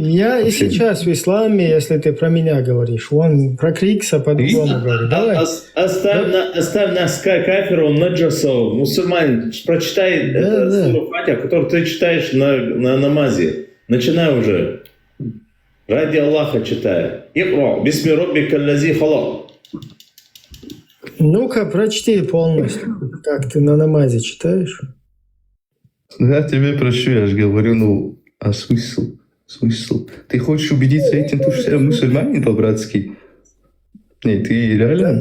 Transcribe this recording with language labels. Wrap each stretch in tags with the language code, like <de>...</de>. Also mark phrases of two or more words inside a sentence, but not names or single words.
<ru>Я и сейчас в исламе, если ты про меня говоришь. Он про Крикса по-другому говорит. Давай. Оставь нас кафиру, наджасу, мусульманин. Прочитай суру Фатиха, которую ты читаешь на намазе. Начинай уже. Ради Аллаха читай.</ru> <ar>اقرأ باسم ربك الذي خلق.</ar> <ru>Ну-ка, прочти полностью, как ты на намазе читаешь. Я тебе прощу, я же говорю, а смысл? Ты хочешь убедиться этим, что я мусульманин по-братски? Не, ты реально?</ru>